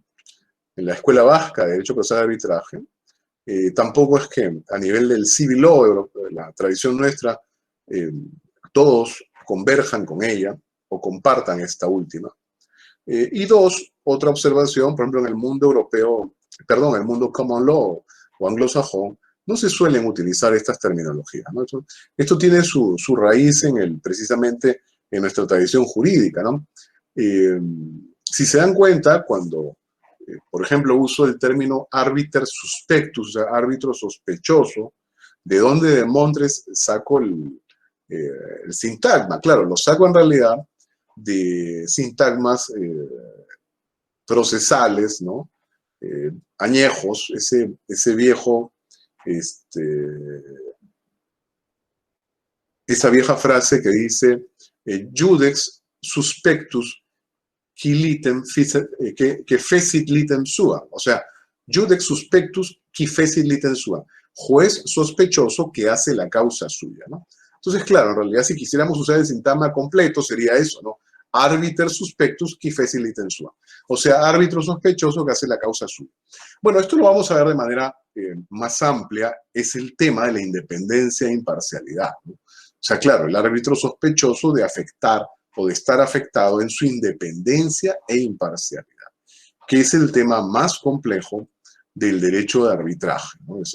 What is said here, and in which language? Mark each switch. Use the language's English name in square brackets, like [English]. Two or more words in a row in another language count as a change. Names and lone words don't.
[Spanish] En la Escuela Vasca de Derecho Procesal de Arbitraje. Tampoco es que a nivel del [English] civil law, [Spanish] la tradición nuestra, todos converjan con ella o compartan esta última. Y dos, otra observación, por ejemplo, en el mundo europeo, perdón, en el mundo [English] common law [Spanish] o anglosajón, no se suelen utilizar estas terminologías, ¿no? Esto tiene su raíz precisamente en nuestra tradición jurídica, ¿no? Si se dan cuenta, cuando, por ejemplo, uso el término [Latin] arbiter suspectus, [Spanish] o sea, árbitro sospechoso, ¿de dónde demontres saco el sintagma? Claro, lo saco en realidad de sintagmas procesales, ¿no? Añejos, ese viejo, esa vieja frase que dice [Latin] judex suspectus que fecit litem sua, [Spanish] o sea, [Latin] judex suspectus qui fecit litem sua, [Spanish] juez sospechoso que hace la causa suya, ¿no? Entonces, claro, en realidad, si quisiéramos usar el sintagma completo, sería eso, ¿no? [Latin] Arbiter suspectus qui fecit litem sua. [Spanish] O sea, árbitro sospechoso que hace la causa suya. Bueno, esto lo vamos a ver de manera más amplia, es el tema de la independencia e imparcialidad, ¿no? O sea, claro, el árbitro sospechoso de afectar o de estar afectado en su independencia e imparcialidad, que es el tema más complejo del derecho de arbitraje, ¿no?